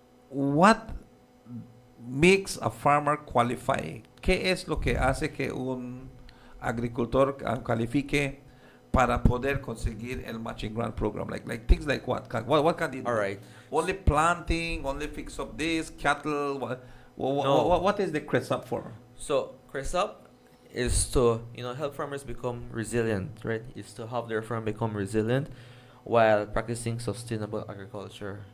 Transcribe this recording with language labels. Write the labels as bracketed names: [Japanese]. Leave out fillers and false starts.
[English] What makes a farmer qualify? [Spanish] ¿Qué es lo que hace que un agricultor califique para poder conseguir el matching grant program? [English] Like things like what can they do? All right. Only planting, only fix up this, cattle. What is the CRESAP for? So CRESAP is to help farmers become resilient, right? It's to have their farm become resilient while practicing sustainable agriculture.